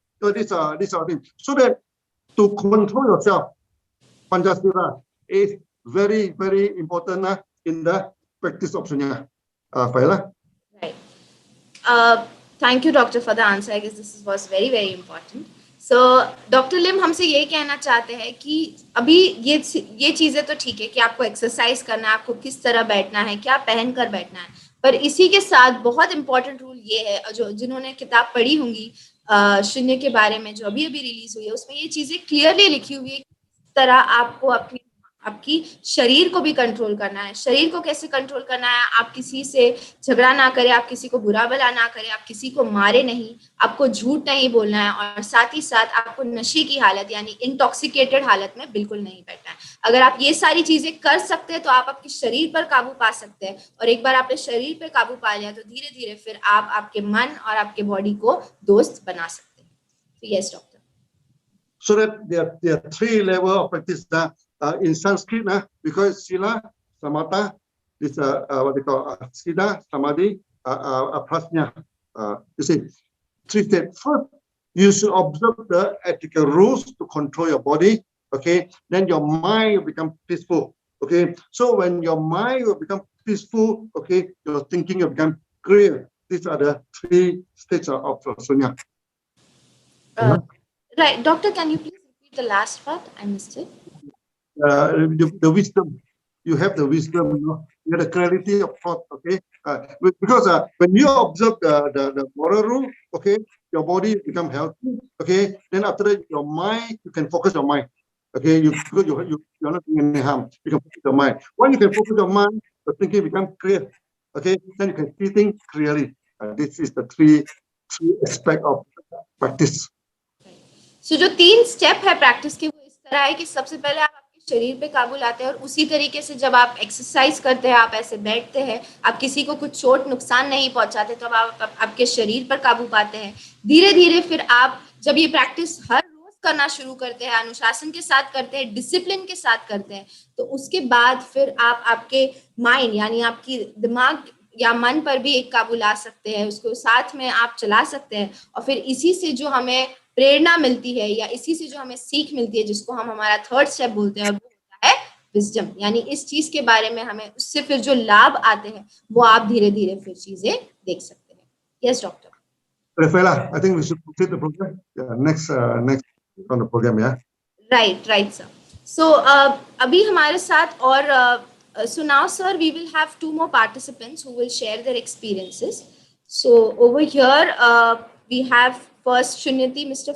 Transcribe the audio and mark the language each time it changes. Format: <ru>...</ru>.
<en>So these are things. So that to control yourself, Pancasila is very, very important in the practice of Sunya. Faila? Right. Thank you, doctor, for the answer. I guess this was very, very important.</en> <hi>So doctor लिम हमसे ये कहना चाहते हैं कि अभी ये चीज़ें तो ठीक है कि आपको एक्सरसाइज करना है, आपको किस तरह बैठना है, क्या पहन कर बैठना है, पर इसी के साथ बहुत इंपॉर्टेंट रूल ये है, जो जिन्होंने किताब पढ़ी होंगी शून्य के बारे में जो अभी अभी रिलीज हुई है, उसमें ये चीज़ें क्लियरली लिखी हुई है किस तरह आपको आपकी शरीर को भी कंट्रोल करना है। शरीर को कैसे कंट्रोल करना है? आप किसी से झगड़ा ना करें, आप किसी को बुरा भला ना करें, आप किसी को मारे नहीं, आपको झूठ नहीं बोलना है, और साथ ही साथ आपको नशे की हालत यानी इंटॉक्सिकेटेड हालत में बिल्कुल नहीं बैठना है। अगर आप ये सारी चीजें कर सकते हैं तो आप आपके शरीर पर काबू पा सकते हैं, और एक बार आपने शरीर पर काबू पा लिया तो धीरे धीरे फिर आप आपके मन और आपके बॉडी को दोस्त बना सकते हैं।</hi> <en>तो yes doctor. So that there are 3 levels of practice. In Sanskrit, we call it Sila, Samatha, this what they call Sila, Samadhi, Prajna. You see, 3 steps. First, you should observe the ethical rules to control your body. Okay, then your mind will become peaceful. Okay, so when your mind will become peaceful, okay, your thinking will become clear. These are the 3 stages of Sunya. Right, doctor, can you please repeat the last part? I missed it. The wisdom, you have the wisdom, you have the clarity of thought, okay? Because when you observe the moral rule, okay, your body become healthy, okay? Then after that, your mind, you can focus your mind, okay? You're not doing any harm. You can focus your mind. When you can focus your mind, your thinking become clear, okay? Then you can see things clearly. This is the three aspect of practice.</en> <hi>So जो 3 step है practice के, वो इस तरह है कि सबसे पहले आप शरीर पे काबू लाते हैं, और उसी तरीके से जब आप एक्सरसाइज करते हैं, आप ऐसे बैठते हैं, आप किसी को कुछ चोट नुकसान नहीं पहुंचाते, तो आप आपके शरीर पर काबू पाते हैं। धीरे धीरे फिर आप जब ये प्रैक्टिस हर रोज करना शुरू करते हैं, अनुशासन के साथ करते हैं, डिसिप्लिन के साथ करते हैं, तो उसके बाद फिर आप आपके माइंड यानी आपकी दिमाग या मन पर भी एक काबू ला सकते हैं, उसको साथ में आप चला सकते हैं, और फिर इसी से जो हमें प्रेरणा मिलती है या इसी से जो हमें सीख मिलती है, जिसको हम हमारा 3rd स्टेप बोलते हैं, और वो होता है विजडम, यानी इस चीज के बारे में हमें उससे फिर जो लाभ आते हैं वो आप धीरे धीरे फिर चीजें देख सकते हैं।</hi> <en>Yes doctor. Rafaela, I think we should complete the program. Yeah, next on the program, yeah. Right sir. So</en> <hi>अभी हमारे साथ और</hi> <en>So now, sir, we will have two more participants who will share their experiences. So over here, we have first Shunyati, Mr.</en>